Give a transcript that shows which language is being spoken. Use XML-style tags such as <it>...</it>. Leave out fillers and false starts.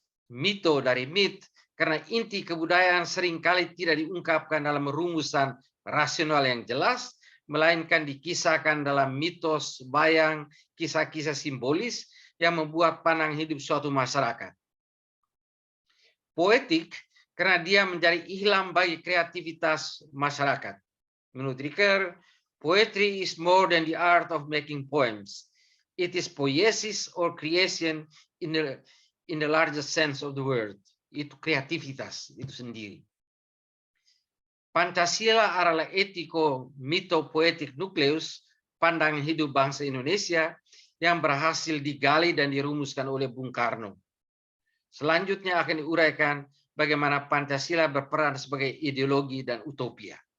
<id>Mito dari myth, karena inti kebudayaan seringkali tidak diungkapkan dalam rumusan rasional yang jelas, melainkan dikisahkan dalam mitos, bayang, kisah-kisah simbolis yang membuat pandangan hidup suatu masyarakat. Poetik, karena dia menjadi ihlam bagi kreativitas masyarakat. Menurut</id> <en>Ricker, poetry is more than the art of making poems. It is poiesis or creation in the largest sense of the word.</en> <id>Itu kreativitas itu sendiri. Pancasila adalah etiko mito poetic nucleus, pandangan hidup bangsa Indonesia yang berhasil digali dan dirumuskan oleh Bung Karno. Selanjutnya akan diuraikan bagaimana Pancasila berperan sebagai ideologi dan utopia.</id>